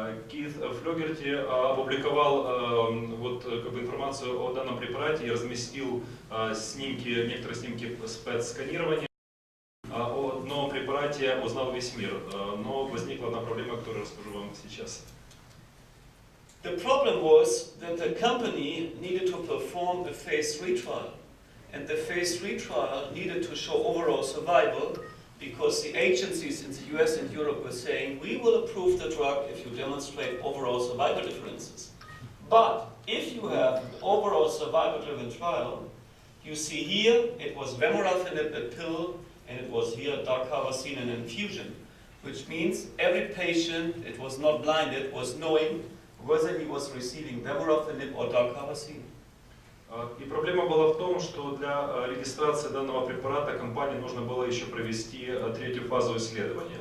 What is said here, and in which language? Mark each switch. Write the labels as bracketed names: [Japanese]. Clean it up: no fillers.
[Russian] Кит Флёгерти опубликовал информацию о данном препарате и разместил некоторые снимки с ПЭТ-сканирования. О новом препарате узнал весь мир, но возникла одна проблема, которую расскажу вам сейчас. [English] The problem was that the company needed to perform a phase 3 trial. And the phase 3 trial needed to show overall survival because the agencies in the US and Europe were saying, we will approve the drug if you demonstrate overall survival differences. But if you have an overall survival-driven trial, you see here it was vemurafenib, a pill, and it was here darcavacin, an infusion, which means every patient, it was not blinded, was knowing whether he was receiving vemurafenib or darcavacin. [Russian] И проблема была в том, что для регистрации данного препарата компании нужно было еще провести 3-ю фазу исследования.